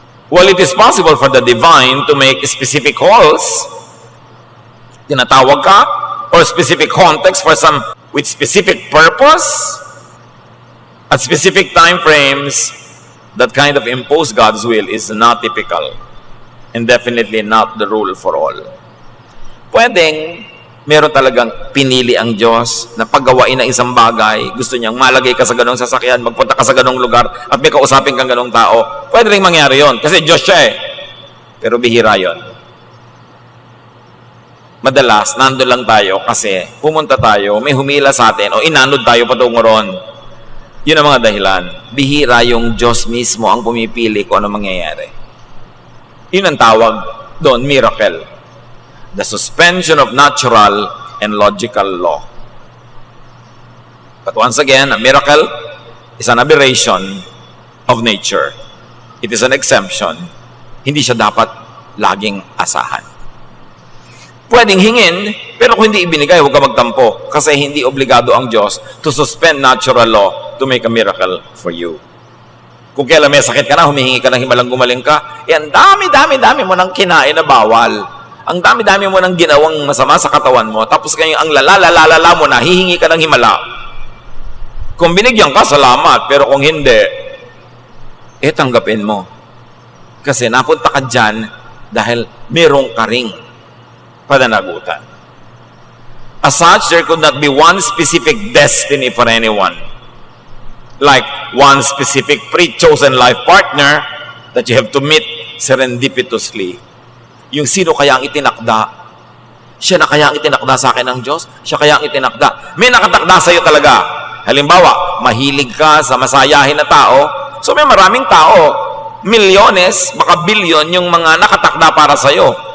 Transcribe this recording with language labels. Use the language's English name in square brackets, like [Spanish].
[English] While it is possible for the divine to make specific calls, [Filipino] tinatawag ka, [English] or specific context for some with specific purpose, at specific time frames, that kind of impose God's will is not typical and definitely not the rule for all. [Filipino] Pwedeng meron talagang pinili ang Diyos na paggawain ng isang bagay, gusto niyang malagay ka sa ganong sasakyan, magpunta ka sa ganong lugar, at may kausapin kang ganong tao. Pwede rin mangyari yon kasi Diyos siya eh. Pero bihira yon. Madalas, nando lang tayo kasi pumunta tayo, may humila sa atin, o inanod tayo patungo ron. Yun ang mga dahilan. Bihira yung Diyos mismo ang pumipili kung ano mangyayari. Yun ang tawag doon, miracle. [English] The suspension of natural and logical law. But once again, a miracle is an aberration of nature. It is an exemption. [Filipino] Hindi siya dapat laging asahan. Pwedeng hingin, pero kung hindi ibinigay, huwag ka magtampo. Kasi hindi obligado ang Diyos [English] to suspend natural law to make a miracle for you. [Filipino] Kung kailan may sakit ka na, humihingi ka ng himalang gumaling ka, ang dami mo nang kinain na bawal. Ang dami-dami mo nang ginawang masama sa katawan mo, tapos kayo ang lalala mo na, hihingi ka ng himala. Kung binigyan ka, salamat. Pero kung hindi, tanggapin mo. Kasi napunta ka dyan dahil merong ka ring pananagutan. [English] As such, there could not be one specific destiny for anyone. Like one specific pre-chosen life partner that you have to meet serendipitously. [Filipino] Yung sino kaya ang itinakda? Siya na kaya ang itinakda sa akin ng Diyos? Siya kaya ang itinakda? May nakatakda sa iyo talaga. Halimbawa, mahilig ka sa masayahin na tao. So may maraming tao, milyones, baka bilyon yung mga nakatakda para sa iyo.